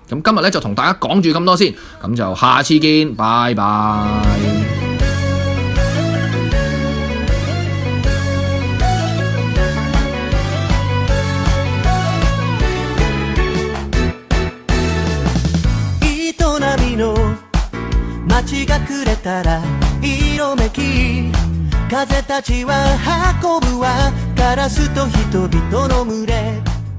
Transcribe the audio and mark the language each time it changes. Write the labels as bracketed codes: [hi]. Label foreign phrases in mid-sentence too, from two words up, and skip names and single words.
[yue] 咁今日咧就同大家講住咁多先，咁就下次見，拜拜。 [ja] 街が暮れたら色めき風たちは運ぶわカラスと人々の群れ